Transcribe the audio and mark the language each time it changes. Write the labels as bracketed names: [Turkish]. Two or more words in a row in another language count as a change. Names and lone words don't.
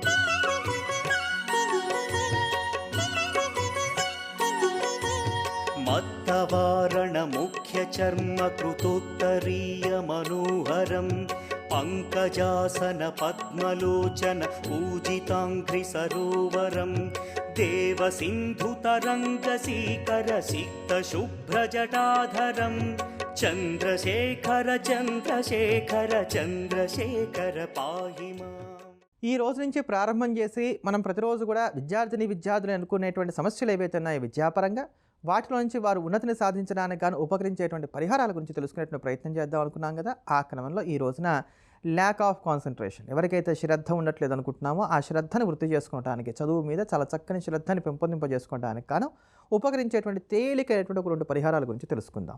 [Sanskrit] మత్తవారణ ముఖ్య చర్మ కృతోత్తరీయ మనోహరం పంకజాసన పద్మలోచన పూజితాంఘ్రి సరోవరం देवसिन्धुतरङ्गसीकरसिक्तशुभ्रजटाधरं चन्द्रशेखर चन्द्रशेखर चन्द्रशेखर पाहि माम्. [Telugu] ఈ రోజు నుంచి ప్రారంభం చేసి మనం ప్రతిరోజు కూడా విద్యార్థులు అనుకునేటువంటి సమస్యలు ఏవైతే ఉన్నాయో విద్యాపరంగా వాటిలో నుంచి వారు ఉన్నతిని సాధించడానికి గాను ఉపకరించేటువంటి పరిహారాల గురించి తెలుసుకునేటువంటి ప్రయత్నం చేద్దాం అనుకున్నాం కదా. ఆ క్రమంలో ఈ రోజున [English] lack of concentration, [Telugu] ఎవరికైతే శ్రద్ధ ఉండట్లేదు అనుకుంటున్నామో ఆ శ్రద్ధను వృద్ధి చేసుకోవడానికి, చదువు మీద చాలా చక్కని శ్రద్ధని పెంపొందింపజేసుకోవడానికి గాను ఉపకరించేటువంటి తేలికైనటువంటి ఒక 2 పరిహారాల గురించి తెలుసుకుందాం.